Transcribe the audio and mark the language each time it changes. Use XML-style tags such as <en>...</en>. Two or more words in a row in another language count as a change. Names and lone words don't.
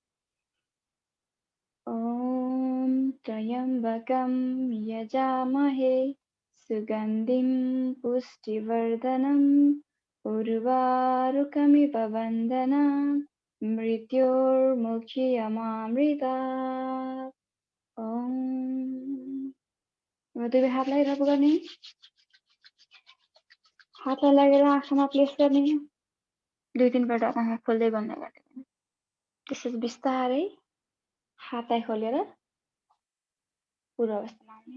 <sa>ओम त्र्यम्बकं यजामहे सुगन्धिं पुष्टिवर्धनम् उर्वारुकमिव बन्धनान् मृत्योर्मुक्षीयमामृतात्। ओम।</sa> <ne>दुवै हातलाई रब गर्ने, हातलाई लगेर आँखामा प्लेस गर्ने, 2-3 पल्ट आँखा खोल्दै बन्द गर्ने। त्यसपछि बिस्तारै हातलाई खोलेर पूर्व अवस्थामा आउने।</ne>